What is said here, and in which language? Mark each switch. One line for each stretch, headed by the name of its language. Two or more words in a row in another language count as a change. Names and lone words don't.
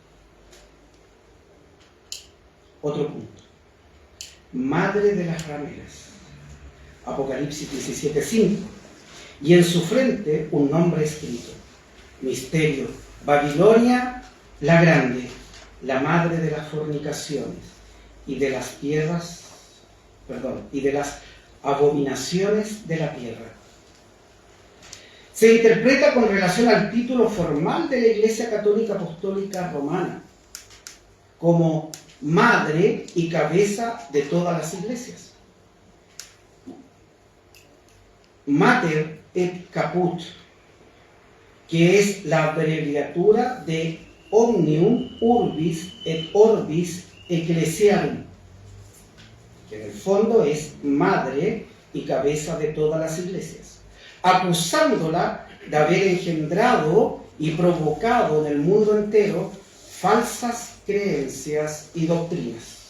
Spanish: Otro punto: madre de las rameras, Apocalipsis 17:5, y en su frente un nombre escrito: Misterio, Babilonia la Grande, la madre de las fornicaciones y de las abominaciones de la tierra. Se interpreta con relación al título formal de la Iglesia Católica Apostólica Romana como madre y cabeza de todas las iglesias.
Latin: Mater et Caput,
Spanish: que es la abreviatura de
Latin: Omnium Urbis et Orbis Ecclesiarum,
Spanish: que en el fondo es madre y cabeza de todas las iglesias, acusándola de haber engendrado y provocado en el mundo entero falsas creencias y doctrinas.